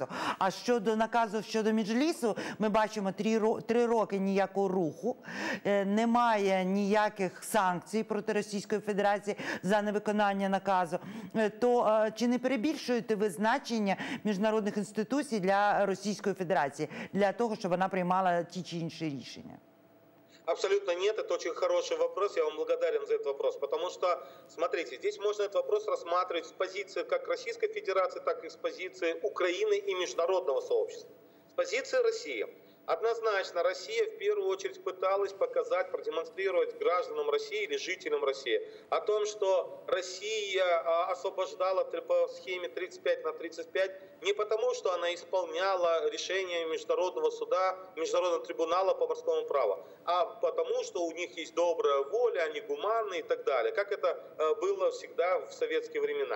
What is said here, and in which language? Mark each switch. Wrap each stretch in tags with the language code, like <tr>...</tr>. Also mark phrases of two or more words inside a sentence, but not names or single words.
<uk>А щодо наказу щодо Меджлісу, ми бачимо 3 роки ніякого руху, немає ніяких санкцій проти Російської Федерації за невиконання наказу. То чи не перебільшуєте ви значення міжнародних інституцій для Російської Федерації, для того, щоб вона приймала ті чи інші рішення?</uk> <ru>Абсолютно нет, это очень хороший вопрос, я вам благодарен за этот вопрос, потому что, смотрите, здесь можно этот вопрос рассматривать с позиции как Российской Федерации, так и с позиции Украины и международного сообщества. С позиции России. Однозначно, Россия в первую очередь пыталась показать, продемонстрировать гражданам России или жителям России о том, что Россия освобождала по схеме 35/35 не потому, что она исполняла решение Международного суда, Международного трибунала по морскому праву, а потому, что у них есть добрая воля, они гуманны и так далее, как это было всегда в советские времена.</ru>